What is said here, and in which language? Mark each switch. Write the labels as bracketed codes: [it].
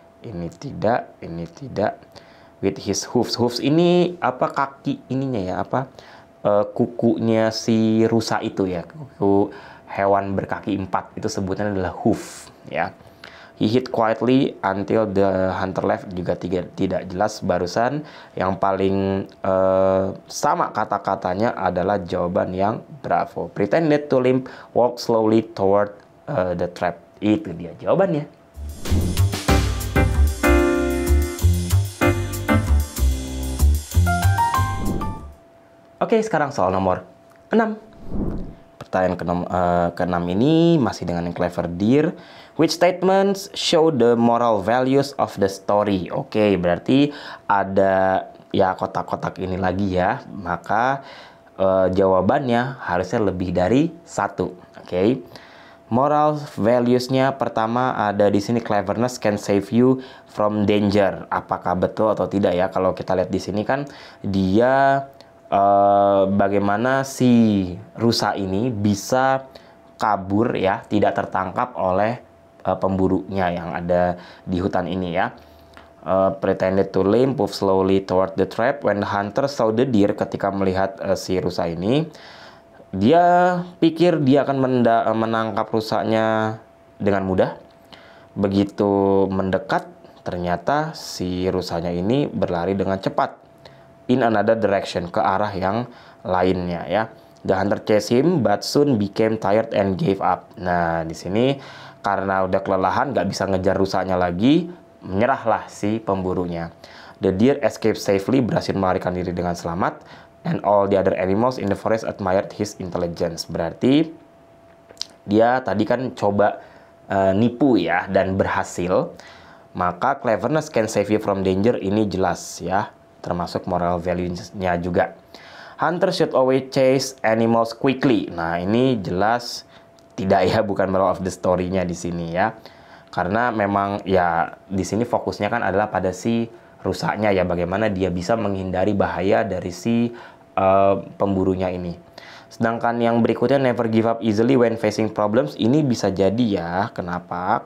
[id] Ini tidak, ini tidak. [en] With his hoofs, [id] hoofs ini apa, kaki ininya, ya, apa, kukunya si rusa itu, ya, kuku hewan berkaki 4 itu sebutannya adalah hoof, ya. [en] He hit quietly until the hunter left, [id] juga tidak jelas barusan. Yang paling sama kata-katanya adalah jawaban yang bravo. [en] Pretended to limp, walk slowly toward the trap. [id] Itu dia jawabannya. Oke, sekarang soal nomor 6. Pertanyaan ke-6 ini masih dengan yang clever deer. [en] Which statements show the moral values of the story? [id] Oke, berarti ada ya kotak-kotak ini lagi, ya. Maka jawabannya harusnya lebih dari 1. Oke. [en] Moral values-nya [id] pertama ada di sini, [en] cleverness can save you from danger. [id] Apakah betul atau tidak, ya? Kalau kita lihat di sini kan dia bagaimana si rusa ini bisa kabur, ya, tidak tertangkap oleh pemburunya yang ada di hutan ini, ya. [en] Pretended to limp, move slowly toward the trap. When the hunter saw the deer, [id] ketika melihat si rusa ini, dia pikir dia akan menangkap rusanya dengan mudah. Begitu mendekat, ternyata si rusanya ini berlari dengan cepat [en] in another direction, [id] ke arah yang lainnya, ya. [en] The hunter chased him but soon became tired and gave up. [id] Nah, di sini karena udah kelelahan, nggak bisa ngejar rusanya lagi, menyerahlah si pemburunya. [en] The deer escaped safely, [id] berhasil melarikan diri dengan selamat, [en] and all the other animals in the forest admired his intelligence. [id] Berarti dia tadi kan coba nipu, ya, dan berhasil. Maka [en] cleverness can save you from danger, [id] ini jelas, ya, termasuk moral value-nya juga. [en] Hunter should always chase animals quickly. [id] Nah, ini jelas tidak, ya, bukan moral of the story-nya di sini, ya. Karena memang, ya, di sini fokusnya kan adalah pada si rusaknya, ya, bagaimana dia bisa menghindari bahaya dari si pemburunya ini. Sedangkan yang berikutnya, [en] never give up easily when facing problems, [id] ini bisa jadi, ya. Kenapa?